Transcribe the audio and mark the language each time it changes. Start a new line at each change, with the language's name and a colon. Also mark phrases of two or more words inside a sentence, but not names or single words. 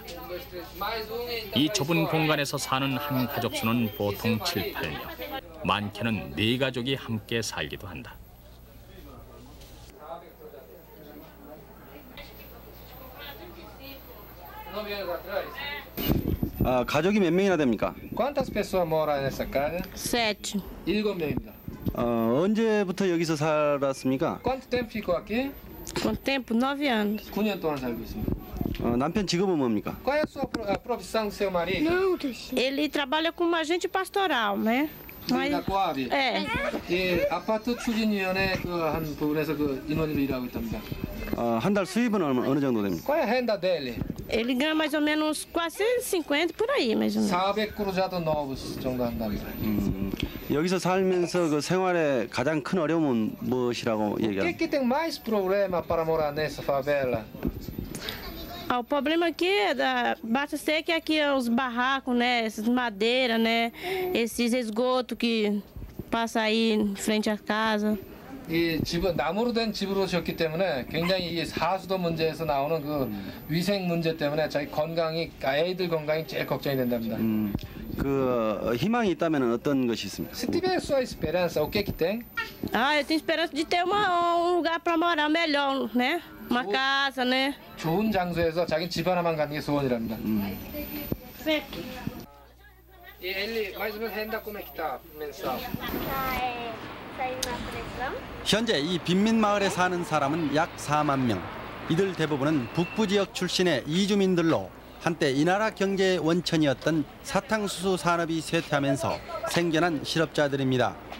Korean: 이 좁은 공간에서 사는 한 가족 수는 보통 7, 8명. 많게는 4가족이 함께 살기도 한다. 가족이 몇 명이나 됩니까?
Portuguese: Quantas pessoas moram nessa casa? 7.
Korean: 7명입니다. 언제부터 여기서 살았습니까?
Portuguese: Quanto tempo ficou aqui? Quanto tempo? 9 anos.
Korean: 9년 동안 살고 있습니다. 남편 직업은 뭡니까?
Portuguese: Qual é a sua profissão do seu marido? Ele trabalha como agente pastoral, né? Coab. É.
Korean: 예, 아파트 추진위원회 한 부분에서 인원으로 일하고 있답니다. 한 달 수입은 어느 정도 됩니까?
Portuguese: Qual é a renda dele? Ele ganha mais ou menos 450 por aí, mais ou menos.
Korean: 400
Portuguese: cruzados novos
Korean: 정도 한답니다. 여기서 살면서 그 생활에 가장 큰 어려움은 무엇이라고 얘기합니까?
Portuguese: O que tem mais problema para morar nessa favela? O problema aqui basta ser que aqui os barracos, né, essas madeiras, né, esses esgotos que passa aí em frente à casa.
Korean: 이 집은 나무로 된 집으로 지었기 때문에 굉장히 이 하수도 문제에서 나오는 그 위생 문제 때문에 자기 건강이, 아이들 건강이 제일 걱정이 된답니다. 그 희망이 있다면 어떤 것이 있습니까?
Portuguese: Se tiver sua esperança, o que tem? Eu tenho esperança de ter um lugar para morar melhor, né? Uma casa, né?
Korean: 좋은 장소에서 자기 집 하나만 갖는 게 소원이랍니다.
Portuguese: E ele mais ou menos renda como é que tá mensal?
Korean: 현재 이 빈민마을에 사는 사람은 약 4만 명. 이들 대부분은 북부 지역 출신의 이주민들로 한때 이 나라 경제의 원천이었던 사탕수수 산업이 쇠퇴하면서 생겨난 실업자들입니다.